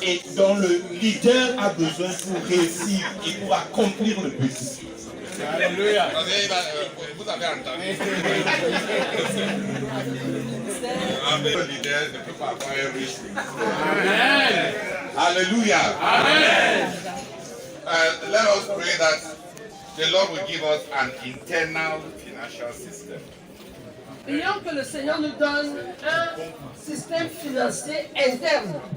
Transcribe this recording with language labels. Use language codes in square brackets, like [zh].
[fr] Et dont le leader a besoin pour réussir et pour accomplir le but. Alléluia. Vous avez entendu. Le leader ne peut pas avoir un riche. Amen. Alléluia. Amen. [en] Let us pray that the Lord will give us an internal financial system. [fr] Prions que le Seigneur nous donne un système financier interne.